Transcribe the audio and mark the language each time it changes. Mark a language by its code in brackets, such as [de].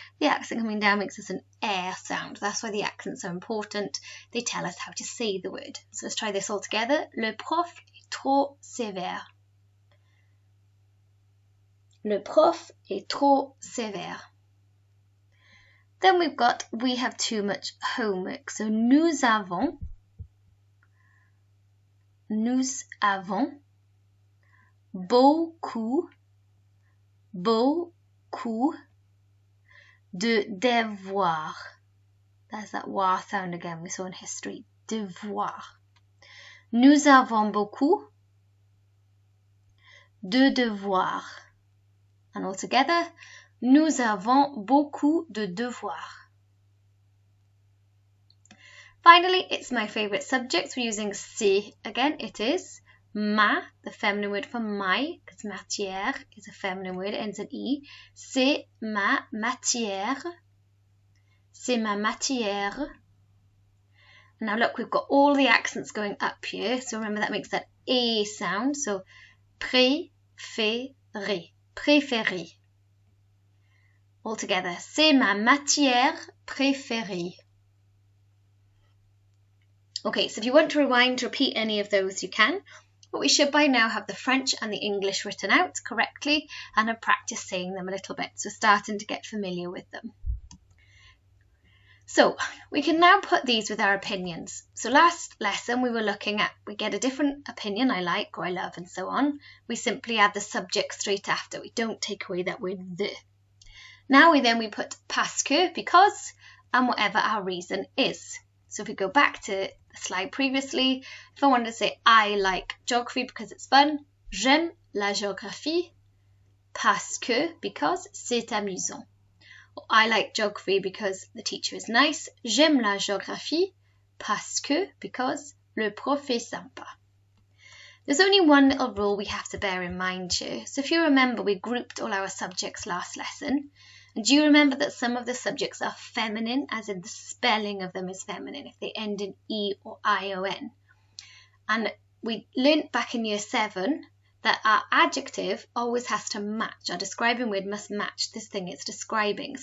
[en] The accent coming down makes this an air sound. That's why the accents are important. They tell us how to say the word. So let's try this all together. [fr] Le prof est trop sévère. Le prof est trop sévère. [en] Then we have too much homework. [fr] So nous avons beaucoup de devoirs. [en] There's that wa sound again we saw in history. [fr] Devoir. Nous avons beaucoup de devoirs. [en] And all together, [fr] nous avons beaucoup de devoirs. [en] Finally, it's my favourite subject. We're using c'est again. It is. Ma, the feminine word for my, because matière is a feminine word, it ends in E. [fr] C'est ma matière. C'est ma matière. [en] Now look, we've got all the accents going up here. So remember that makes that A sound. So préféré, préféré. All together. [fr] C'est ma matière préférée. [en] Okay, so if you want to rewind to repeat any of those, you can. But we should by now have the French and the English written out correctly and have practiced saying them a little bit. So starting to get familiar with them. So we can now put these with our opinions. So last lesson we were looking at, we get a different opinion, I like or I love and so on. We simply add the subject straight after. We don't take away that word the. Now we put parce que, because, and whatever our reason is. So if we go back to the slide previously, if I wanted to say I like geography because it's fun, [fr] j'aime la géographie parce que, [en] because [fr] c'est amusant. [en] I like geography because the teacher is nice. [fr] J'aime la géographie parce que, [en] because [fr] le prof est sympa. [en] There's only one little rule we have to bear in mind here. So if you remember, we grouped all our subjects last lesson. And do you remember that some of the subjects are feminine, as in the spelling of them is feminine, if they end in E or I-O-N? And we learnt back in year 7 that our adjective always has to match. Our describing word must match this thing it's describing.